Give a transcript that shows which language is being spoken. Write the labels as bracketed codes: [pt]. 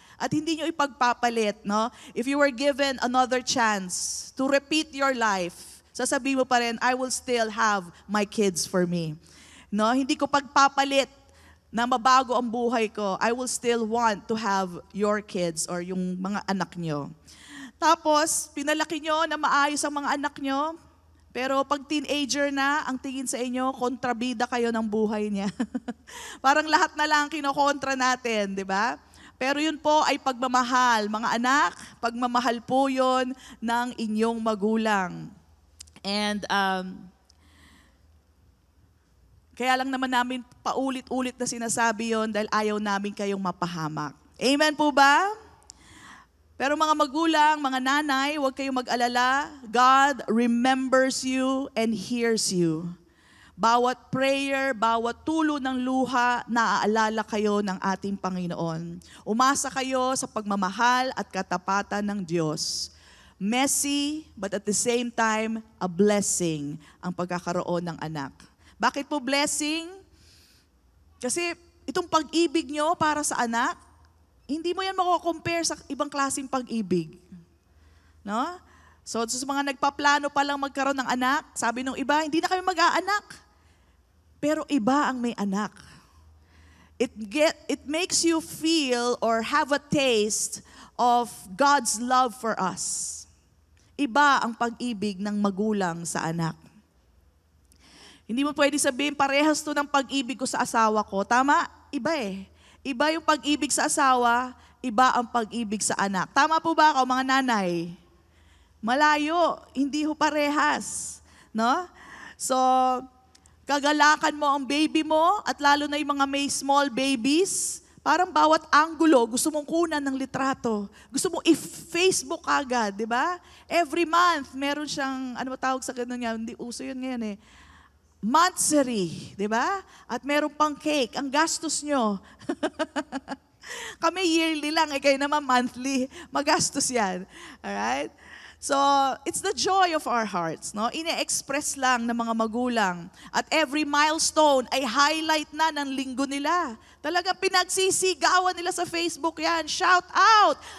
[tl] At hindi nyo ipagpapalit, [en] no? If you were given another chance to repeat your life, [tl] Sasabihin mo pa rin, [en] I will still have my kids for me. [tl] No, hindi ko pagpapalit na mabago ang buhay ko. [en] I will still want to have your kids or [tl] yung mga anak nyo. Tapos, pinalaki nyo na maayos ang mga anak nyo, pero pag teenager na, ang tingin sa inyo, kontrabida kayo ng buhay niya. Parang lahat na lang kinokontra natin, di ba? Pero yun po ay pagmamahal. Mga anak, pagmamahal po yun ng inyong magulang. And kaya lang naman namin paulit-ulit na sinasabi yon dahil ayaw namin kayong mapahamak. Amen po ba? Pero mga magulang, mga nanay, huwag kayong mag-alala. [en] God remembers you and hears you. [tl] Bawat prayer, bawat tulo ng luha, naaalala kayo ng ating Panginoon. Umasa kayo sa pagmamahal at katapatan ng Diyos. [en] Messy, but at the same time, a blessing [tl] ang pagkakaroon ng anak. Bakit po blessing? Kasi itong pag-ibig nyo para sa anak, hindi mo yan mako-compare sa ibang klaseng pag-ibig. No? So sa mga nagpaplano pa lang magkaroon ng anak, sabi nung iba, hindi na kami mag-aanak. Pero iba ang may anak. [en] It makes you feel or have a taste of God's love for us. [tl] Iba ang pag-ibig ng magulang sa anak. Hindi mo pwede sabihin, parehas to ng pag-ibig ko sa asawa ko. Tama? Iba eh. Iba yung pag-ibig sa asawa, iba ang pag-ibig sa anak. Tama po ba ako, mga nanay? Malayo, hindi ho parehas. No? So, kagalakan mo ang baby mo at lalo na yung mga may small babies, parang bawat anggulo, gusto mong kunan ng litrato. Gusto mong i-Facebook agad, di ba? Every month, meron siyang, ano ba tawag sa ganun niya? Hindi uso yun ngayon eh. Monthsary, di ba? At meron pang cake. Ang gastos nyo. Kami yearly lang, kayo naman monthly. Magastos yan. Alright? [en] So, it's the joy of our hearts, no? [tl] Ine-express lang ng mga magulang. At every milestone ay highlight na ng linggo nila. Talagang pinagsisigawan nila sa Facebook yan. Shout out!